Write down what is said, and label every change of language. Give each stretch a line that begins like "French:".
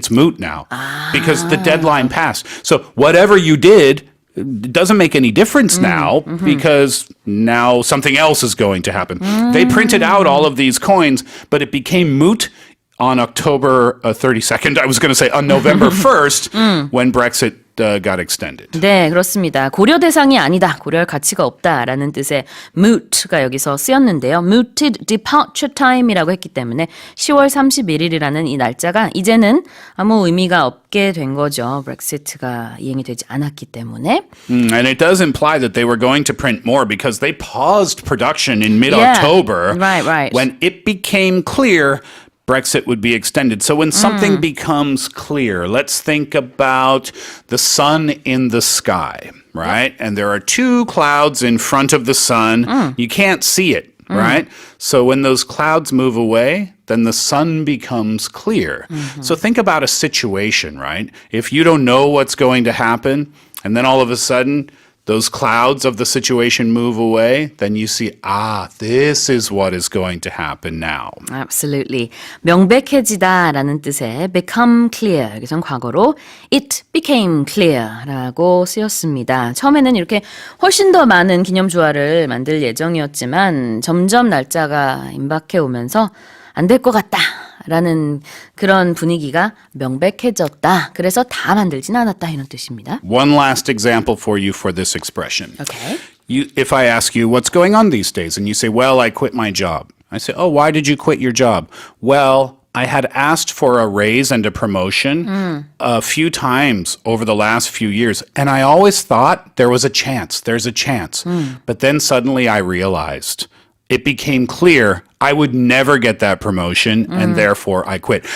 English: It's moot now because the deadline passed. So whatever you did, it doesn't make any difference now because now something else is going to happen. They printed out all of these coins, but it became moot on October 32nd. I was going to say on November 1st when Brexit got extended.
Korean: 네, 그렇습니다. 고려 대상이 아니다, 고려할 가치가 없다라는 뜻의 moot가 여기서 쓰였는데요.
English: mooted departure time
Korean: 이라고 했기 때문에 10월 31일이라는 이 날짜가 이제는 아무 의미가 없게 된 거죠. 브렉시트가 이행이 되지 않았기 때문에.
English: And it does imply that they were going to print more because they paused production in mid-October right. when it became clear Brexit would be extended. So when something becomes clear, let's think about the sun in the sky, right? And there are two clouds in front of the sun. You can't see it, right? So when those clouds move away, then the sun becomes clear. So think about a situation, right? If you don't know what's going to happen, and then all of a sudden, those clouds of the situation move away, then you see, this is what is going to happen now. Absolutely.
Korean: 명백해지다라는 뜻의
English: become clear.
Korean: 여기선 과거로
English: it became clear
Korean: 라고 쓰였습니다. 처음에는 이렇게 훨씬 더 많은 기념주화를 만들 예정이었지만 점점 날짜가 임박해 오면서 안 될 것 같다라는 그런 분위기가 명백해졌다. 그래서 다 만들진 않았다 이런 뜻입니다.
English: One last example for you for this expression. Okay. If I ask you, what's going on these days? And you say, well, I quit my job. I say, oh, why did you quit your job? Well, I had asked for a raise and a promotion a few times over the last few years. And I always thought there's a chance. But then suddenly I realized it became clear I would never get that promotion, and therefore I quit.